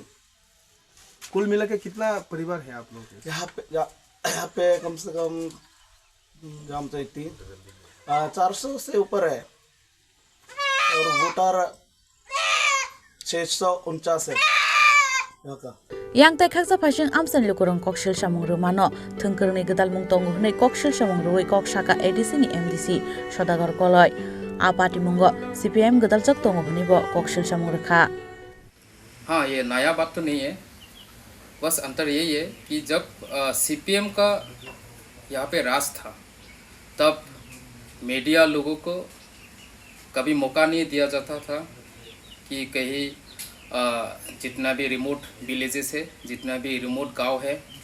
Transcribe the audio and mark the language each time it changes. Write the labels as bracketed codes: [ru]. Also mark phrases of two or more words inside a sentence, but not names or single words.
[hi] कुल मिला के कितना परिवार है आप लोगों के? यहाँ पे कम से कम जाम चाहिए 400 से ऊपर है और वोटर 649 है यहाँ का। [trp] yang tai khaksa phasing amsan lukurong kokshil samung rumano thungkurni gedal mung tongu hnei kokshil samung ruwi kok saka ADC ni MDC sodagar koloi a party mungo CPM gedal chak tongu hnibo kokshil samung rakha। [hi] हाँ, ये नया बात तो नहीं है, बस अंतर यही है कि जब CPM का यहाँ पे राज था तब मीडिया लोगों को कभी मौका नहीं दिया जाता था कि कहीं जितना भी [en] remote villages [hi] है, जितना भी रिमोट गांव है,